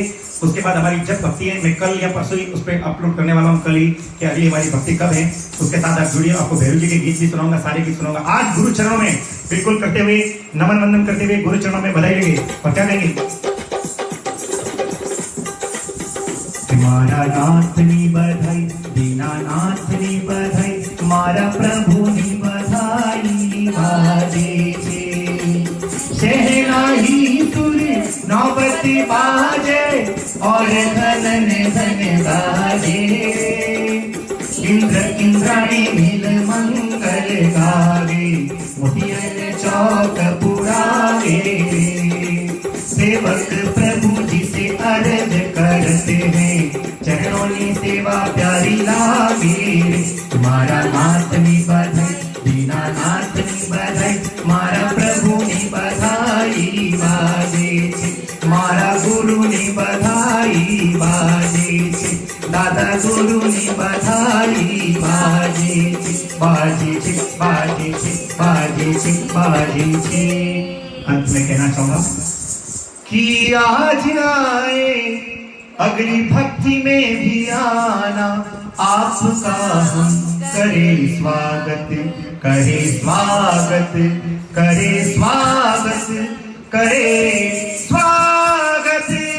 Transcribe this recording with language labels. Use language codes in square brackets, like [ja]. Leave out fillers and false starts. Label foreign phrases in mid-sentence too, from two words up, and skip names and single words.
[hi] उसके बाद हमारी जब भक्ति है मैं कल या परसों ही उस पर अपलोड करने वाला हूँ, कल ही कि अगली हमारी भक्ति कब है। उसके साथ आप जुड़िए, आपको भैरू जी के गीत भी सुनाऊंगा, सारे गीत सुनाऊंगा। आज गुरु चरणों में बिल्कुल करते हुए, नमन वंदन करते हुए गुरु चरणों में बधाई लेंगे और क्या कहेंगे? [gu] મારા નાથ ની બધાઈ, દીનાનાથ ની બધાઈ, મારા પ્રભુ ની બધાઈ બાજે છે। [hi] शहनाई सुर नौबती बाजे और धन धन बाजे। इंद्र इंद्राणी मिल मंगल गावे, मोतियन चौक पुरावे। सेवक प्रभु जी से अर्ज करते हैं, चरणों की सेवा प्यारी लागे। [gu] મારા નાથ ની બધાઈ, દીનાનાથ ની બધાઈ, મારા પ્રભુ ની બધાઈ બાજે છે। મારા ગુરુ ની બધાઈ બાજે છે, દાદા ગુરુ ની બધાઈ બાજે છે। બાજે છે, બાજે છે, બાજે છે, બાજે છે। [hi] अंत में कहना चाहूंगा कि आज आए अगली भक्ति में भी आना, आपका हम करे स्वागत, करे स्वागत, करे स्वागत, करे स्वागत।